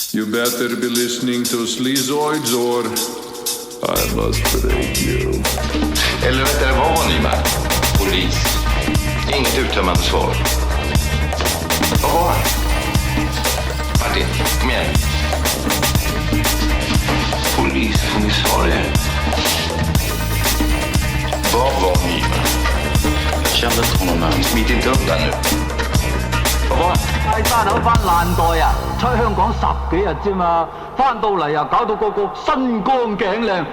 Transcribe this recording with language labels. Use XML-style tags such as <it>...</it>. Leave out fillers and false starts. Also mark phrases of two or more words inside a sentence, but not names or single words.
<en>You better be listening to Sleazoids or I must break you.</en> <sv>Eller vad var ni med? Polis. Inget uttömmande svar. Vad var han? Martin, kom igen. Polis, får ni svara er? Vad var ni med? Jag kände inte honom här. Smit inte undan nu. Vad var han?</sv> <yue>喺山口翻爛袋啊！出香港10幾日啫嘛，翻到嚟又搞到個個身光頸靚。</yue>